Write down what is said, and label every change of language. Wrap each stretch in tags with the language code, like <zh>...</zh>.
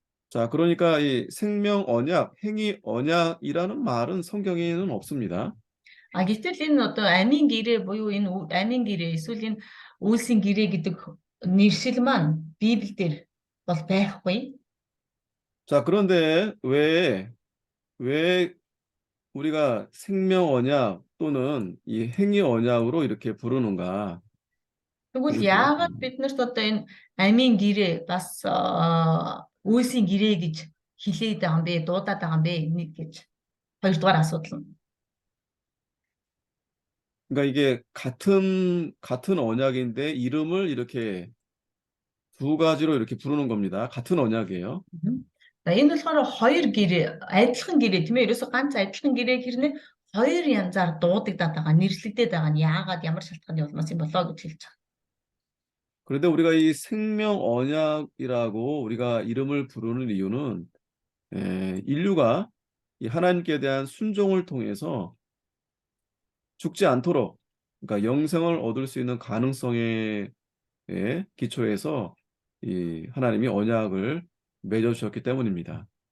<ko>자, 그러니까 이 생명 언약, 행위 언약이라는 말은 성경에는 없습니다.</ko> <mn>Гэтэл энэ одоо амийн гэрээ буюу энэ амийн гэрээ эсвэл энэ үйлсийн гэрээ гэдэг нэршил маань Библиэлд бол байхгүй. 자, 그런데 왜 우리가 생명 언약 또는 이 행위 언약으로 이렇게 부르는가? Тэгвэл яагаад биднэрт одоо энэ амийн гэрээ бас үйлсийн гэрээ гэж хэлээд байгаа юм бэ? Дуудаад байгаа юм бэ? Нэг гэж. Хоёрдугаар асуудал нь.</mn> <ko>그러니까 이게 같은 언약인데 이름을 이렇게 두 가지로 이렇게 부르는 겁니다. 같은 언약이에요.</ko> <mn>За энэ болохоор хоёр гэрээ, адилхан гэрээ тийм ээ. Ерөөсө ганц адилхан гэрээ хэрнээ хоёр янзаар дуудагдаад байгаа, нэрлэгдээд байгаа нь яагаад ямар шалтгааны улмаас юм болоо гэж хэлж байгаа. 그런데 우리가 이 생명 언약이라고 우리가 이름을 부르는 이유는 인류가 이 하나님께 대한 순종을 통해서 죽지 않도록 그러니까 영생을 얻을 수 있는 가능성에 기초해서 이 하나님이 언약을 맺어주셨기 때문입니다.</mn>